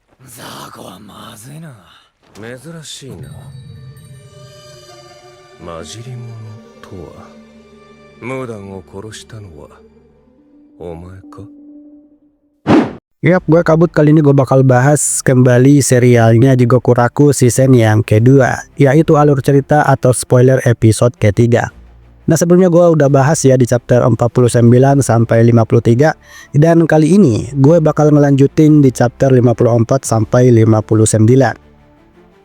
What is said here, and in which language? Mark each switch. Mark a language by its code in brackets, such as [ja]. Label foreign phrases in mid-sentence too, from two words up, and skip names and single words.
[ja] ザーコはまずいな。珍しいな。混じり者とは、ムダンを殺したのはお前か? [id] Yap, gue kabut kali ini gue bakal bahas kembali serialnya di Gokuraku season yang kedua, yaitu alur cerita atau spoiler episode ketiga. Nah, sebelumnya gue udah bahas ya di chapter 49 sampai 53, dan kali ini gue bakal ngelanjutin di chapter 54 sampai 59.